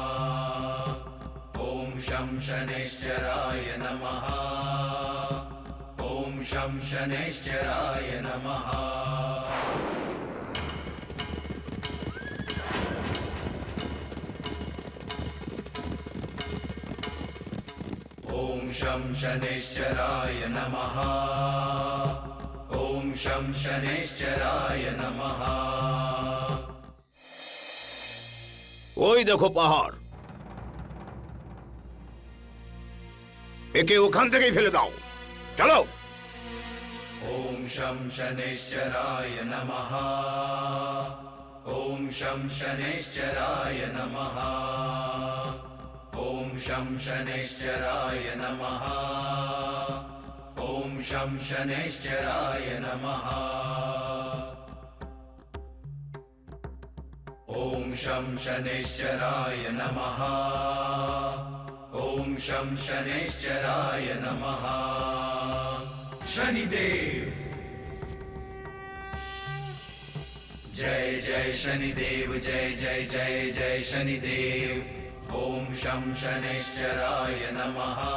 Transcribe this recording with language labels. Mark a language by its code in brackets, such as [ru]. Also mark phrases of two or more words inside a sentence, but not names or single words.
[sa] ॐ शं शनैश्चराय नमः ॐ शं शनैश्चराय नमः ॐ शं शनैश्चराय नमः ॐ शं शनैश्चराय नमः [bn] ওই দেখো পাহাড়, একে ওখান থেকেই ফেলে দাও। চলো। [sa] ॐ शं शनैश्चराय नमः ॐ शं शनैश्चराय नमः ॐ शं शनैश्चराय नमः ॐ शं शनैश्चराय नमः ॐ शं शनैश्चराय नमः ॐ शं शनैश्चराय नमः शनिदेव जय जय शनिदेव जय जय जय जय शनिदेव ॐ शं शनैश्चराय नमः